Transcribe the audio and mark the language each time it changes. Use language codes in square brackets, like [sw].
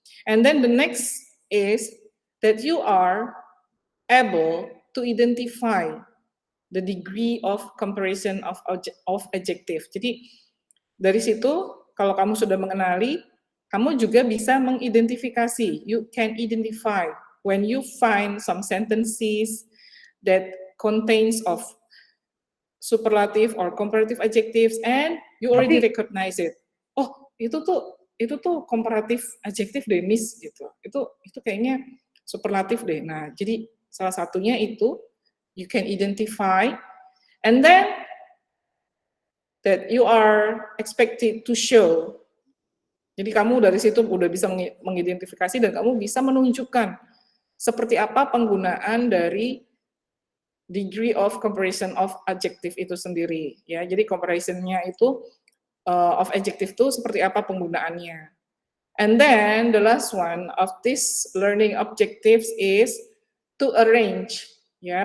[en] And then the next is that you are able to identify the degree of comparison of adjective. [id] Jadi dari situ kalau kamu sudah mengenali, kamu juga bisa mengidentifikasi. [en] You can identify when you find some sentences that contains of superlative or comparative adjectives and you already recognize it. [id] Oh, itu tuh comparative adjective deh, Miss, gitu. Itu kayaknya superlatif deh. Nah, jadi salah satunya itu [en] you can identify, and then that you are expected to show. [id] Jadi kamu dari situ udah bisa mengidentifikasi dan kamu bisa menunjukkan seperti apa penggunaan dari degree of comparison of adjective itu sendiri, ya. Jadi comparison-nya itu of adjective itu seperti apa penggunaannya. [en] And then the last one of this learning objectives is to arrange, ya.